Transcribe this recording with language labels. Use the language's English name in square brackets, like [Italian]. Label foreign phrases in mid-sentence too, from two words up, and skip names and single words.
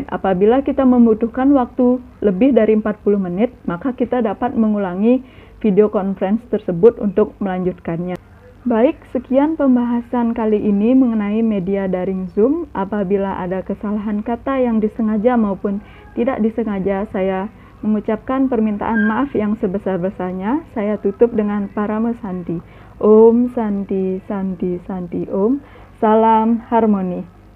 [Indonesian] Apabila kita membutuhkan waktu lebih dari 40 menit, maka kita dapat mengulangi video conference tersebut untuk melanjutkannya. Baik, sekian pembahasan kali ini mengenai media daring Zoom. Apabila ada kesalahan kata yang disengaja maupun tidak disengaja, saya mengucapkan permintaan maaf yang sebesar-besarnya. Saya tutup dengan Parama Santi. [Sanskrit] Om Santi Santi Santi Om. [Indonesian] Salam harmoni.